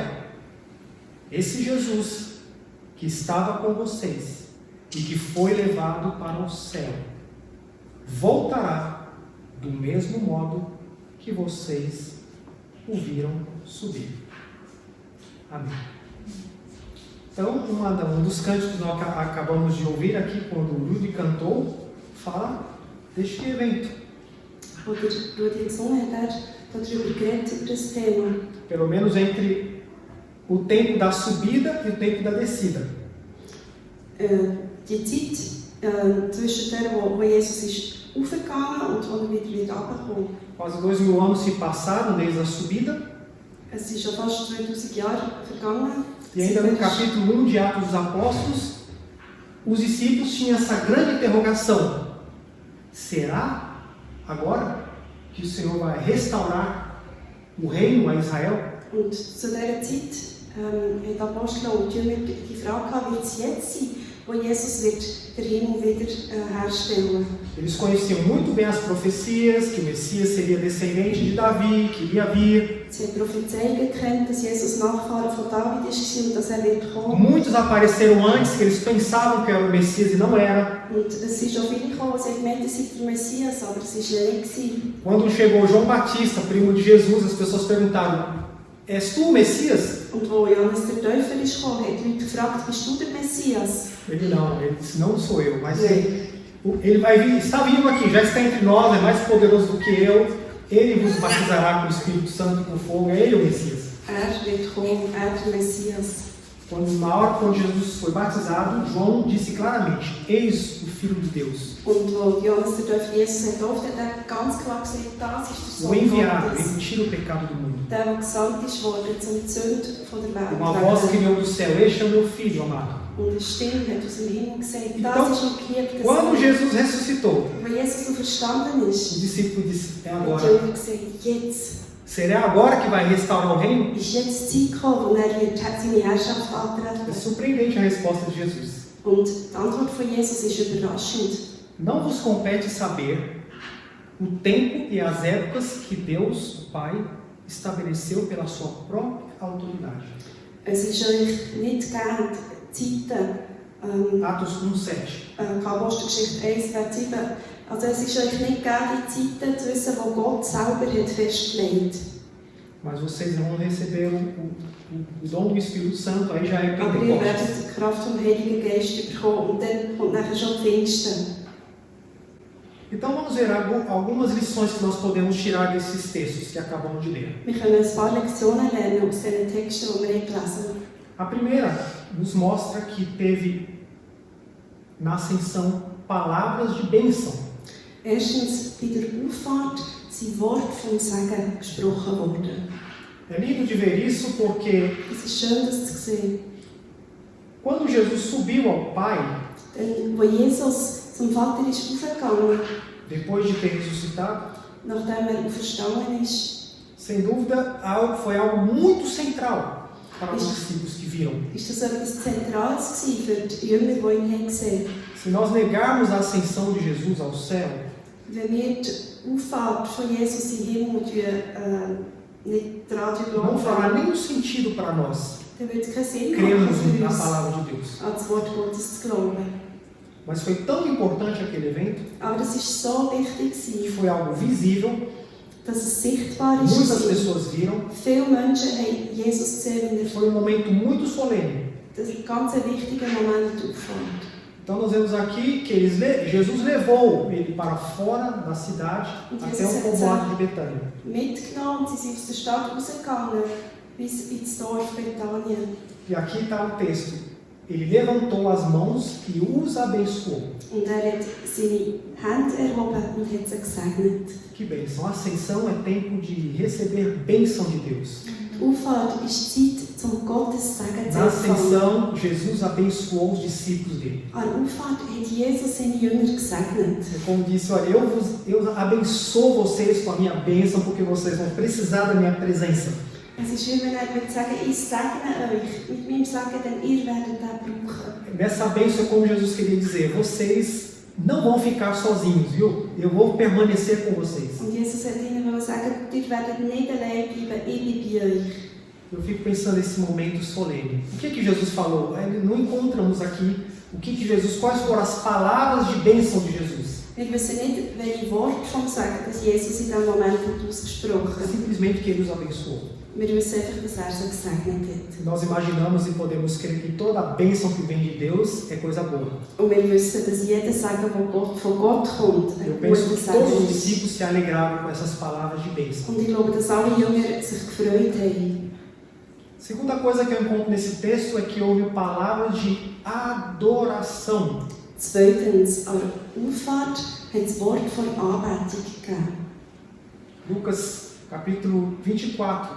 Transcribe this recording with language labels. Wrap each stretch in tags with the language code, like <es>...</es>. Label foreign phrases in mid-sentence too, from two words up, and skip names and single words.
<pt>Esse Jesus, que estava com vocês e que foi levado para o céu, voltará do mesmo modo que vocês o viram subir. Amém. Então, um dos cânticos que nós acabamos de ouvir aqui, quando o Ludi cantou, fala deste evento.</pt> <de>Wo der Rudi gesungen hat, darüber geredet, über das Thema.</de> <pt>Pelo menos entre o tempo da subida e o tempo da descida.</pt> <de>Die Zeit zwischen der, wo Jesus ist aufgegangen und wo er wieder runtergekommen.</de> <pt>Quase 2000 anos se passaram desde a subida.</pt> <de>Es sind schon fast 2000 Jahre vergangen.</de> <pt>E ainda no capítulo 1 de Atos dos Apóstolos, os discípulos tinham essa grande interrogação: será agora que o Senhor vai restaurar o reino a Israel?</pt> <de>Und zu dieser Zeit haben die Apostel und die Jünger die Frage gehabt, wird es jetzt sein, wo Jesus wird den Himmel wieder herstellen.</de> <pt>Eles conheciam muito bem as profecias, que o Messias seria descendente de Davi, que iria vir.</pt> <de>Sie haben Prophezeiungen gekannt, dass Jesus Nachfahre von David ist und dass wird kommen.</de> <pt>Muitos apareceram antes que eles pensavam que era o Messias e não era.</pt> <de>Und es sind schon viele gekommen, die gemeint haben, es sei der Messias, aber es war nicht.</de> <pt>Quando chegou João Batista, primo de Jesus, as pessoas perguntaram: és tu o Messias?</pt> <de>Und wo Johannes der Täufer ist gekommen, hat die Leute gefragt, bist du der Messias?</de> <pt>Ele disse, não sou eu, mas ele vai vir, está vindo aqui, já está entre nós, é mais poderoso do que eu, ele vos batizará com o Espírito Santo e com fogo, é ele o Messias.</pt> <de>Wird kommen, der Messias.</de> <pt>Na hora quando Jesus foi batizado, João disse claramente: eis o Filho de Deus.</pt> <de>Und wo Johannes der Täufer Jesus getauft hat, hat ganz klar gesagt, das ist der</de> <pt>O</pt> <de>Sohn</de> <pt>enviado,</pt> <de>Gottes.</de> <pt>ele tira o pecado do mundo.</pt> <de>Der gesandt ist worden, um die Sünde von der Welt</de> <pt>Uma voz criou do céu: este é o meu filho amado.</pt> <de>Und eine Stimme hat aus dem Himmel gesagt,</de> <pt>Então,</pt> <de>das ist mein geliebter</de> <pt>quando</pt> <de>Sohn.</de> <pt>Jesus ressuscitou,</pt> <de>Wo Jesus so verstanden</de> <pt>o</pt> <de>ist,</de> <pt>discípulo disse: é</pt> <de>hat die</de> <pt>agora.</pt> <de>Jünger gesagt, jetzt</de> <pt>Será agora que vai restaurar o reino?</pt> <de>ist jetzt die Zeit gekommen, wo wird seine Herrschaft</de> <pt>É</pt> <de>antreten.</de> <pt>surpreendente a resposta de Jesus.</pt> <de>Und die Antwort von Jesus ist überraschend.</de> <pt>Não vos compete saber o tempo e as épocas que Deus, o Pai, estabeleceu pela sua própria autoridade.</pt> <de>Es ist euch nicht gegeben, Zeiten,</de> <pt>Atos 1,7.</pt> <de>Apostelgeschichte 1, Vers 7. Also es ist euch nicht gegeben, die Zeiten zu wissen, die Gott selber hat festgelegt.</de> <pt>Mas vocês vão receber o dom do Espírito Santo, aí já é</pt> <de>Aber ihr werdet</de> <pt>Pentecostes.</pt> <de>die Kraft vom Heiligen Geist bekommen und dann kommt nachher schon Pfingsten.</de> <pt>Então vamos ver algumas lições que nós podemos tirar desses textos que acabamos de ler.</pt> <de>Wir können ein paar Lektionen lernen aus diesen Texten, die wir gelesen haben.</de> <pt>A primeira nos mostra que teve na ascensão palavras de bênção.</pt> <de>Erstens, bei der Auffahrt sind Worte vom Segen gesprochen worden.</de> <pt>É lindo de ver isso porque</pt> <de>Es ist schön, das zu sehen.</de> <pt>quando Jesus subiu ao Pai,</pt> <de>Denn wo Jesus zum Vater ist aufgegangen,</de> <pt>depois de ter ressuscitado,</pt> <de>nachdem auferstanden ist,</de> <pt>sem dúvida foi algo muito central para os discípulos que viram.</pt> <de>ist das etwas Zentrales gewesen für die Jünger, die ihn haben gesehen.</de> <pt>Se nós negarmos a ascensão de Jesus ao céu,</pt> <de>Wenn wir die Auffahrt von Jesus in den Himmel nicht daran</de> <pt>não fará</pt> <de>glauben,</de> <pt>nenhum sentido para nós</pt> <de>dann wird es keinen Sinn</de> <pt>crermos</pt> <de>machen für</de> <pt>na</pt> <de>uns,</de> <pt>palavra de Deus.</pt> <de>an das Wort Gottes zu glauben.</de> <pt>Mas foi tão importante aquele evento</pt> <de>Aber das war so wichtig,</de> <pt>que</pt> <de>gewesen,</de> <pt>foi algo visível,</pt> <de>dass es sichtbar ist.</de> <pt>muitas pessoas viram.</pt> <de>Viele Menschen haben Jesus gesehen, wenn er</de> <pt>Foi um momento muito solene.</pt> <de>das ganz wichtige Moment auffahrt.</de> <pt>Então nós vemos aqui que Jesus levou ele para fora da cidade até o povoado de Betânia.</pt> <de>Mitgenommen, sie sind aus der Stadt rausgegangen, bis ins Dorf Bethanien.</de> <pt>E aqui está o texto. Ele levantou as mãos e os abençoou.</pt> <de>Und hat seine Hände erhoben und hat sie gesegnet.</de> <pt>Que bênção. A ascensão é tempo de receber bênção de Deus.</pt> <de>Die Auffahrt ist Zeit, um Gottes Segen zu</de> <pt>Na</pt> <de>empfangen.</de> <pt>ascensão, Jesus abençoou os discípulos dele.</pt> <de>An der Auffahrt hat Jesus seine Jünger gesegnet.</de> <pt>É como disse, olha, eu abençoo vocês com a minha bênção, porque vocês vão precisar da minha presença.</pt> <de>Es ist wie wenn er würde sagen, ich segne euch mit meinem Segen, denn ihr werdet den brauchen.</de> <pt>Nessa bênção é como Jesus queria dizer, vocês não vão ficar sozinhos, viu? Eu vou permanecer com vocês.</pt> <de>Und Jesus hat ihnen sagen, ihr werdet nicht allein bleiben, ich bin bei euch.</de> <pt>Eu fico pensando nesse momento solene. O que Jesus falou? Não encontramos aqui quais foram as palavras de bênção de Jesus.</pt> <de>Wir wissen nicht, welche Worte vom Segen dass Jesus in diesem Moment hat ausgesprochen</de> <pt>É</pt> <de>hat.</de> <pt>simplesmente que ele os abençoou.</pt> <de>Wir wissen einfach, dass er sie gesegnet hat.</de> <pt>Nós imaginamos e podemos crer que toda a bênção que vem de Deus é coisa boa.</pt> <de>Und wir wissen, dass jeder Segen, der von Gott kommt,</de> <pt>Eu</pt> <de>ein</de> <pt>penso</pt> <de>guter</de> <pt>que todos os</pt> <de>Segen ist.</de> <pt>discípulos se alegravam com essas palavras de bênção.</pt> <de>Und ich glaube, dass alle Jünger sich gefreut haben.</de> <pt>Segunda coisa que eu encontro nesse texto é que houve palavras de adoração.</pt> <de>Zweitens, an der Auffahrt hat das Wort von Anbetung gegeben.</de> <pt>Lucas capítulo 24.</pt>